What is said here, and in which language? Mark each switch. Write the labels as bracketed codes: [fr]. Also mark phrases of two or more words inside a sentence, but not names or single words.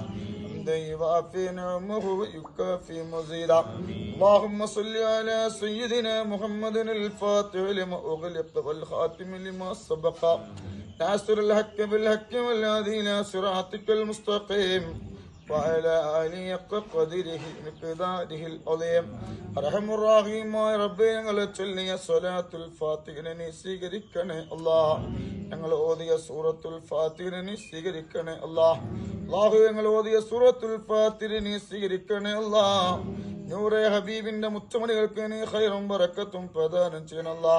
[ar] حمدا يوافي نعمه ويكافي مزيدا اللهم صل على سيدنا محمد الفاتح لما أغلق والخاتم لما سبق ناصر الحق بالحق والهادي إلى صراطك المستقيم وعلى آله حق قدره مقداره العظيم [ml] അർഹമുർ റഹീമായ റബ്ബേ, ഞങ്ങളെ ചൊല്ലിയ സ്വലാത്തുൽ ഫാത്തിഹയെ നീ സ്വീകരിക്കണേ അല്ലാഹ്. ഞങ്ങൾ ഓതിയ സൂറത്തുൽ ഫാത്തിഹയെ നീ സ്വീകരിക്കണേ അല്ലാഹ്. അല്ലാഹു, ഞങ്ങൾ ഓതിയ സൂറത്തുൽ ഫാത്തിഹയെ നീ സ്വീകരിക്കണേ അല്ലാഹ്. നൂറെ ഹബീബിന്റെ മുത്തുമണികൾക്ക് നീ ഖൈറും ബറക്കത്തും പ്രദാനം ചെയ്യണം അല്ലാഹ്.